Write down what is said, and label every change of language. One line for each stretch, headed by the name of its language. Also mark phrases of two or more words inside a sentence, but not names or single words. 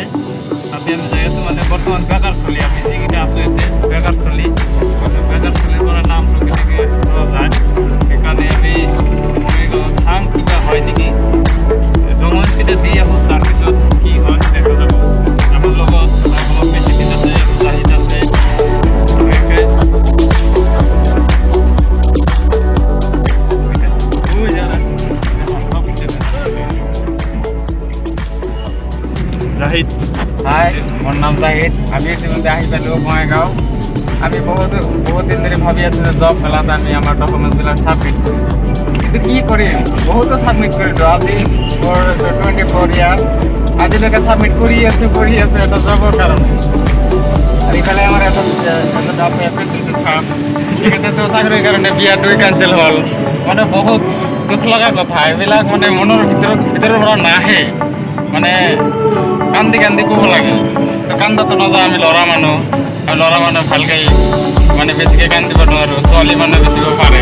Assamese: তাতে আমি যাই আছোঁ মানে বৰ্তমান বেকাৰ চলি আমি যিকেইটা আছোঁ ইয়াতে বেকাৰ চলি বেকাৰ চলিৰ পৰা নামটো কেনেকৈ পোৱা যায় সেইকাৰণে আমি বঙাইগাঁৱত চাম কিবা হয় নেকি ডকুমেণ্টছকেইটা দি আহোঁ। তাৰপিছত কি হয় দেখা যাব। আমার লগত বেশি দিন আছে জাহিদ আছে জাহিদ। হাই, মোর নাম জাহিদ। আমি ইতিমধ্যে আহি পালো বঙাইগাঁও। আমি বহুত দিন ধরে ভাবি আছি যে জব মেলাতে আমি আমার ডকুমেন্টসবিলাক সাবমিট করি, কিন্তু কি করি বহুতো সাবমিট করি তো আজি
English: for 24 years
Assamese: আজিলৈকে সাবমিট কৰি আছে এটা জবৰ কাৰণে। আর ইফালে আমার এটা আছে প্রেসিডেন্ট সাহেব, সেক্ষেত্রে চাকরির কারণে বিয়াটোই কেঞ্চেল হল। মানে বহুত দুখ লগা কথা এইবিলাক, মানে মনৰ ভিতৰৰ পৰা নাহে, মানে কান্দি ক'ব লাগে। তো কান্দাতো নাযায়, আমি ল'ৰা মানুহ ভালকে মানে বেছিকৈ কান্দিব নোৱাৰোঁ। ছোৱালী মানুহ বেছিব পাৰে।